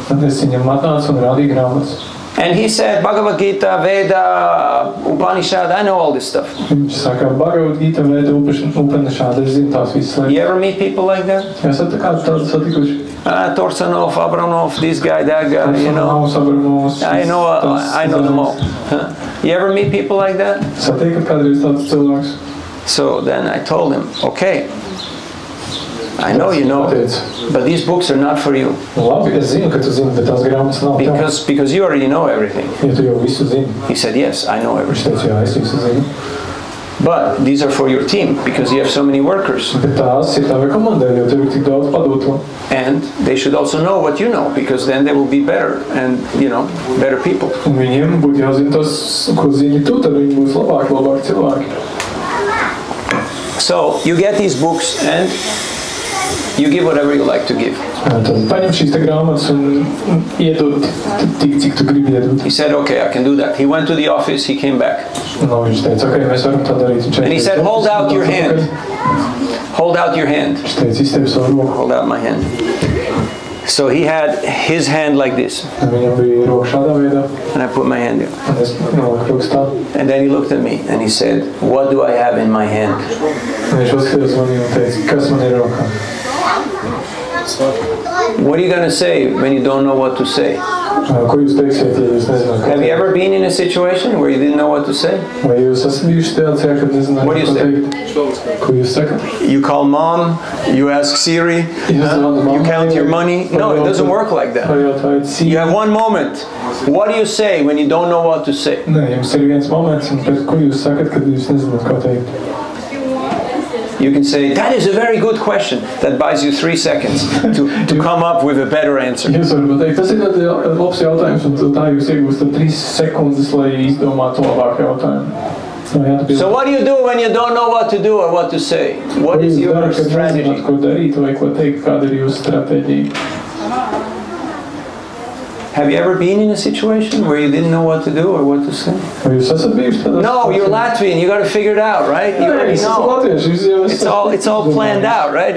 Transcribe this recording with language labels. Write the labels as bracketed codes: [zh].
[lv] Tad es viņam atnācu un rādīju grāmatas. [en] And he said, Bhagavad Gita, Veda, Upanishad, I know all this stuff. [lv] Viņš saka, Bhagavad Gita, Veda, Upanishad, es zinu tās visas lietas. [en] You ever meet people like that? [lv] Esat kādu tādu satikuši? [en] Torsanov, Abramov, this guy, that guy, you know. I know them all. Huh? You ever meet people like that? [lv] Satiekat kādreiz tādus cilvēkus? [en] So then I told him, okay, I know you know, but these books are not for you. [lv] Labi, es zinu, ka tu zini, bet tās grāmatas nav tev. [en] Because you already know everything. [lv] Ja tu jau visu zini. [en] He said, yes, I know everything. [lv] Viņš teica, jā, es visu zinu. [en] But these are for your team, because you have so many workers. [lv] Bet tās ir tavai komandai, jo tev ir tik daudz padoto. [en] And they should also know what you know, because then they will be better and, you know, better people. [lv] Un viņiem būtu jāzina tas, ko zini tu, tad viņi būs labāki cilvēki. [en] So you get these books and you give whatever you like to give. [lv] Tad paņem šīs te grāmatas un iedod tik, cik tu gribi iedot. [en] He said, okay, I can do that. He went to the office, he came back. [lv] No, viņš teica, okay, mēs varam tā darīt. [en] And he said, hold out your hand. Hold out your hand. [lv] Viņš teica, iztevi savu roku. [en] Hold out my hand. So he had his hand like this. [lv] Viņam bija roka šādā veidā. [en] And I put my hand there. [lv] Un es noliku rokas tā. [en] And then he looked at me and he said, what do I have in my hand? [lv] Un viņš uzskatījās manī un teica, kas man ir rokā? [en] What are you going to say when you don't know what to say? [lv] Ko jūs teiksiet, ja jūs nezināt, ko [en] Have you ever been in a situation where you didn't know what to say? [lv] Vai jūs esat bijuši tajā, kad nezināt, [en] What do you [lv] ko [en] say? [lv] teikt? Ko jūs sakat? [en] You call mom, you ask Siri, you count your money. No, it doesn't work like that. You have one moment. What do you say when you don't know what to say? [lv] Nē, jums ir viens moments, un pēc ko jūs sakat, kad jūs nezināt, ko teikt? [en] You can say, that is a very good question. That buys you 3 seconds to come up with a better answer. [lv] Jūs varat pateikt, tas ir ļoti labs jautājums, un tā jūs iegūstat 3 sekundes, lai izdomātu labāku jautājumu. [en] So what do you do when you don't know what to do or what to say? What is your strategy? [lv] Ko darīt vai ko teikt, kāda ir jūsu stratēģija? [en] Have you ever been in a situation where you didn't know what to do or what to say? No, you're Latvian. You got to figure it out, right? You already know. It's all planned out, right?